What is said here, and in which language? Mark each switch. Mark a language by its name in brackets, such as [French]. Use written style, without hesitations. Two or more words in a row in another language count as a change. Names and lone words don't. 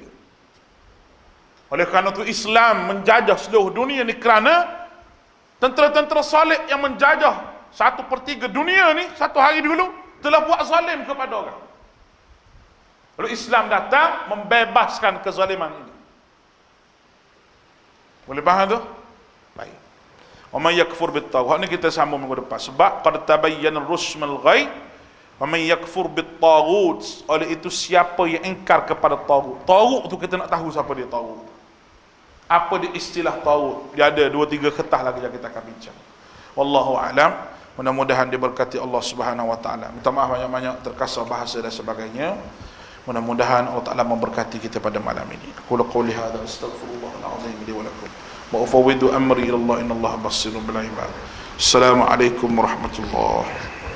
[Malay] Oleh kerana tu Islam menjajah seluruh dunia ni, kerana tentera-tentera salib yang menjajah 1/3 dunia ni satu hari dulu telah buat zalim kepada orang. Lalu Islam datang membebaskan kezaliman ini. Boleh faham tu? Baik. [Arabic] ومن يكفر بالطاغوت. [Malay] Ni kita sambung minggu depan. [Arabic] Sebab قد تبين الرشد من الغي ومن يكفر بالطاغوت. [Malay] Oleh itu siapa yang ingkar kepada taghut. Taghut tu kita nak tahu siapa dia taghut. Apa dia istilah taghut? Dia ada 2-3 ketah lagi yang kita akan bincang. [Arabic] والله أعلم. [Malay] Mudah-mudahan diberkati Allah [Arabic] سبحانه وتعالى. [Malay] Minta maaf banyak-banyak terkasar bahasa dan sebagainya. Mudah-mudahan Allah Ta'ala memberkati kita pada malam ini. [Arabic] قل قولي هذا أستغفر الله العظيم لي ولكم وأفوض أمري إلى الله إن الله بصير بالعباد. السلام عليكم ورحمة الله